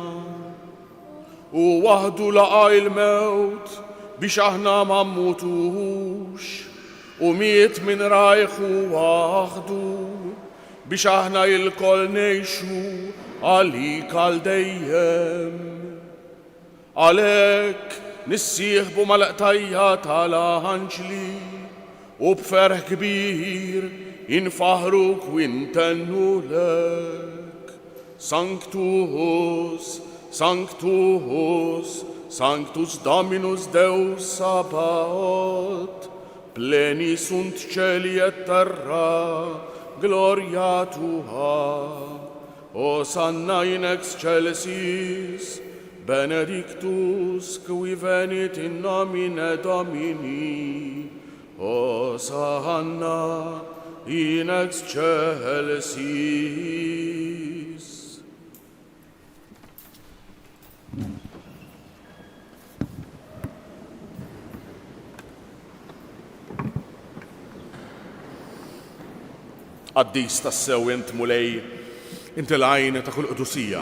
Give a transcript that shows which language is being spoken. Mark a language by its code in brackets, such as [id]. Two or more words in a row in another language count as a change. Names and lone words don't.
[mt] u waħdu laqa il-mewt biex aħna ma mmutux u miet minn rajħu waħdu biex aħna il-kol ngħixu għalik għal dejjem. Għalhekk nissieħbu mal-qtajja tal-anġli u b'ferħ kbir infaħruk u intennulek. [la] Sanctus, Sanctus, Sanctus Dominus Deus Sabaoth, pleni sunt cieli et terra, gloria tua. Hosanna in excelsis, benedictus qui venit in nomine Domini. Hosanna in excelsis. [mt] Qaddis tassew int mulej, inti l-għajn ta' kull qudusija.